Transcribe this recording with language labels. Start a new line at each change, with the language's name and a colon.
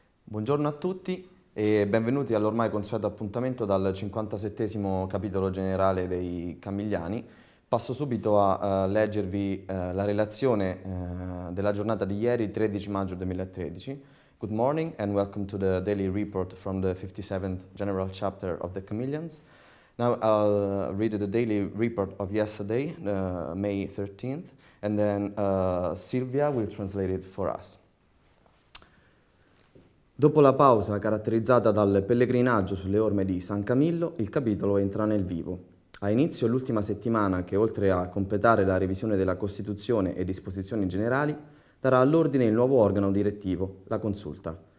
Italian: Buongiorno a tutti e benvenuti all'ormai consueto appuntamento dal 57° capitolo generale dei Camigliani. Passo subito a leggervi la relazione della giornata di ieri, 13 maggio 2013.
English: Good morning and welcome to the daily report from the 57th General Chapter of the Camillians. Now I'll read the daily report of yesterday, May 13th, and then Silvia will translate it for us.
Italian: Dopo la pausa caratterizzata dal pellegrinaggio sulle orme di San Camillo, il capitolo entra nel vivo. Ha inizio l'ultima settimana che, oltre a completare la revisione della Costituzione e disposizioni generali, darà all'ordine il nuovo organo direttivo, la Consulta.